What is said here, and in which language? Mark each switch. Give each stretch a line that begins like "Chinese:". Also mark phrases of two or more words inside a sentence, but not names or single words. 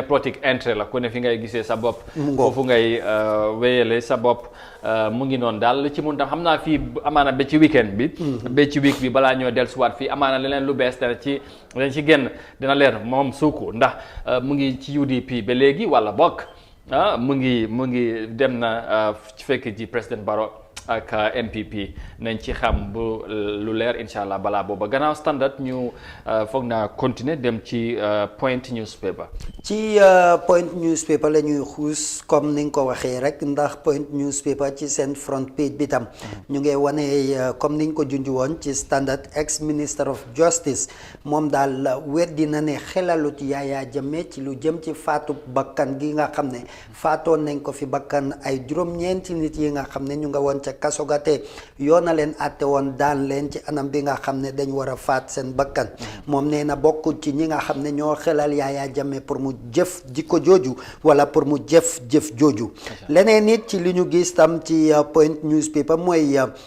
Wolof: politique intérêt la ku ne fi ngay gisee sa bopp foofu ngay wéyale sa bopp mu ngi noonu daal lu ci mun tam xam naa fii amaana ba ci weekend bi ba ci week bi balaa ñoo dellusiwaat fii amaana leneen lu bees dana ci génn dina leer moom Suuku ndax mu ngi ci UDP ba léegi wala bokk mu ngi dem na fekk ji président Barrow ak NPP nañ ci xam bu lu leer
Arabic: إن شاء الله
Wolof: balaa booba gannaaw Standard ñu foog naa continuer dem ci Point newspaper. ci Point newspaper la ñuy xuus comme ni nga ko waxee rek ndax Point newspaper ci seen front page bi tam ñu ngi wane comme ni ñu ko junj woon ci Standard
English: ex minister of justice
Wolof: moom daal weddi na ne xelalut Yaya Jammeh ci lu jëm ci faatu bakkan gi nga xam ne faatoon nañ ko fi bakkan ay juróom-ñeenti nit yi nga xam ne ñu nga woon ca kaso ga te yoon na leen àtte woon daan leen ci anam bi nga xam ne dañ war a faat seen bakkan moom nee na bokkul ci ñi nga xam ne ñoo xelal Yaya Jammeh pour mu jëf jikko jooju wala pour mu jëf jooju leneen nit ci li ñu gis tam ci Point newspaper mooy